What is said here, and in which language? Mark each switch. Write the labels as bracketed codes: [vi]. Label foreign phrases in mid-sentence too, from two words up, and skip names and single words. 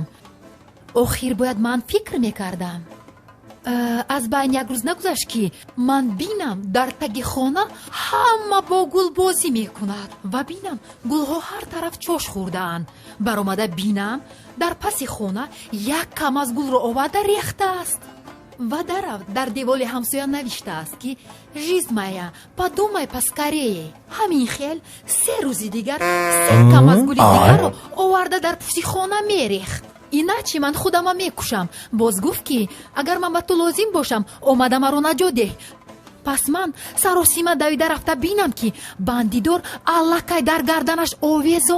[tg] охир бояд ман фикр мекардам. аз байн як рӯз нагузашт ки ман бинам дар таги хона ҳама бо гул бозӣ мекунад ва бинам гулҳо ҳар тараф чош хӯрдаанд. баромада бинам дар паси хона як кам аз гулро оварда рехтааст ва дар деволи ҳамсоя навиштааст ки [ru] жизнь моя подумай поскорее. [tg] ҳамин хел 3 рӯзи дигар 3 кам аз гули дигарро оварда дар пуси хона мерехт. иначе ман худама мекушам. боз гуфт ки агар ман ба ту лозим бошам омада маро наҷот деҳ. пас ман саросима давида рафта бинам ки бандидор аллакай дар гарданаш овезон.